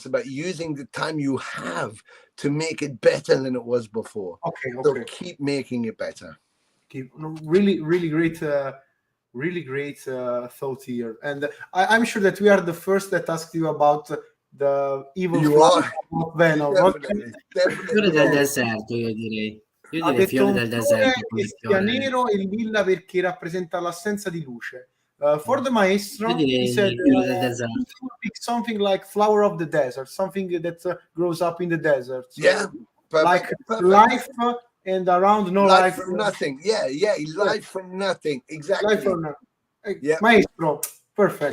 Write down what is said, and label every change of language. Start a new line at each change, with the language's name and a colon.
English: It's about using the time you have to make it better than it was before. So keep making it better. Really, really great. Really great thought here, and I'm sure that we are the first that asked you about the evil flower of Venom.
Italian: Fiore del deserto, io direi. Io direi fiore del deserto. Che sia nero e lilla perché rappresenta l'assenza di luce.
English: For the maestro, he said something like flower of the desert, something that grows up in the desert. So, like life. And around no life from nothing. Life from nothing. Exactly. Life from nothing. Maestro, perfect.